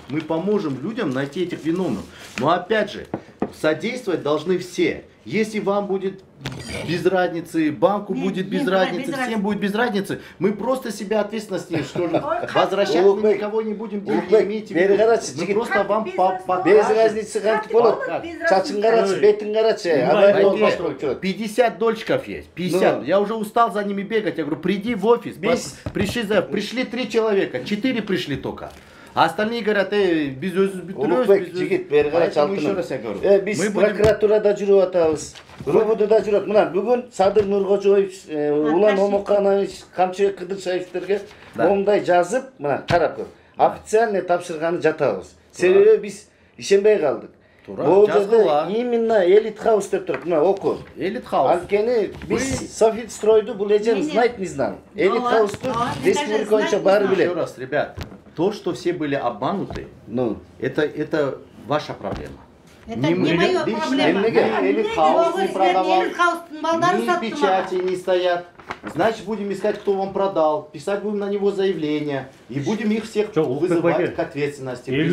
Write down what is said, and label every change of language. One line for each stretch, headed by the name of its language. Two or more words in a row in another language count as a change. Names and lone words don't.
Russian: Мы поможем людям найти этих виновных. Но опять же, содействовать должны все. Если вам будет без разницы, банку будет без разницы, всем будет без разницы, мы просто себя ответственность не что же. Возвращать мы никого не будем делать, имейте в виду. Мы просто вам без разницы
Kyrgyz: кантип болот. Чачың карачы, бетиң карачы.
Russian: 50 дольщиков есть, 50. Я уже устал за ними бегать. Я говорю, приди в офис. Пришли 3 человека, 4 пришли только. А остальные говорят, без
Kyrgyz: Улукбек, жигит, бери карач алтыным. Биз прокуратурада жүрүп атабыз. РУБДда жүрөт. Мына бүгүн Садыр Нуркожоев, Улан Омоканович, Камчыбек Кыдыршаевтерге момундай жазып, мына карап көр. Официально тапшырганы жатабыз. Себеби биз ишенбей калдык. Бул жерде именно Элит Хаус деп туруп, мына оку. Элит Хаус. Анткени биз Софит стройду бул эжем
Russian: знает, не знал.
Kyrgyz: Элит Хаусту республика боюнча баары билет.
Russian: Еще раз, ребят. То, что все были обмануты, это ваша проблема. Это не моя проблема. Элит Хаус не продавал, ни печати не стоят. Значит, будем искать, кто вам продал, писать будем на него заявление, и будем их всех вызывать к ответственности.